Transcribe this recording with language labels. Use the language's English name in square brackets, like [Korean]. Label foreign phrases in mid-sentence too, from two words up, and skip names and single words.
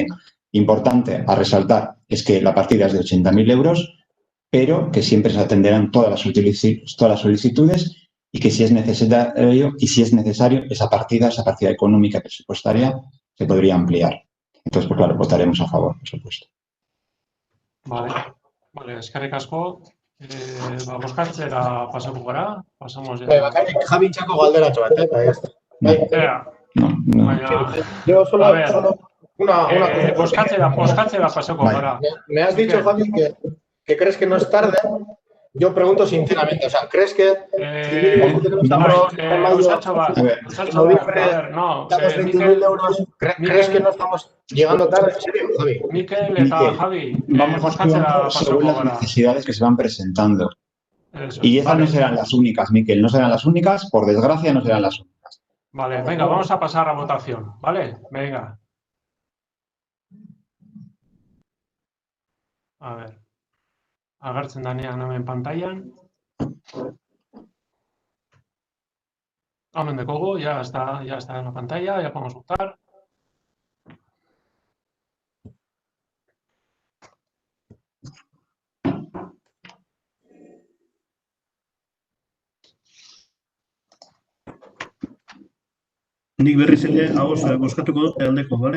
[Spanish] Importante a resaltar es que la partida es de 80.000 euros, pero que siempre se atenderán todas las solicitudes y que si es necesario, esa partida económica presupuestaria se podría ampliar. Entonces, pues claro, votaremos a favor, por supuesto. Vale, [Basque] eskerrik asko. Bozkatzera pasako gara. [Spanish] Pasamos ya. [Basque] Javi Chaco galderatxo bat, eta [Spanish] ya está. No. Yo solo, A ver, una cosa. [Basque] bozkatzera pasako gara. [Spanish] Me has dicho, Javi, que crees que no es tarde. Yo pregunto sinceramente, o sea, ¿crees que Mikel, euros, ¿crees que no estamos llegando tarde? ¿En serio, Javi? [Basque] Mikel eta Javi, [Spanish] vamos actuando según las necesidades que se van presentando. Eso, y esas vale. no serán las únicas, Mikel, no serán las únicas, por desgracia no serán las únicas. Vale, venga, vamos a pasar a votación, ¿vale? Venga. A ver. [Basque] Agertzen danean hemen pantailan. Hemen dekogu, [Spanish] ya está en la pantalla, ya podemos votar. [Basque] Nik berriz ere ahoz bozkatuko dut aldeko, bale?